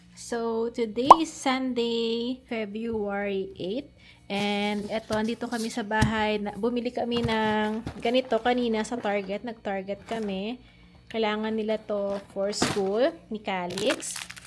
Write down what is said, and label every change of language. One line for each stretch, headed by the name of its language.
English: So, today is Sunday, February 8.
Filipino: And eto, andito kami sa bahay. Bumili kami ng ganito kanina sa Target. Nag-Target kami. Kailangan nila to for school ni Calix.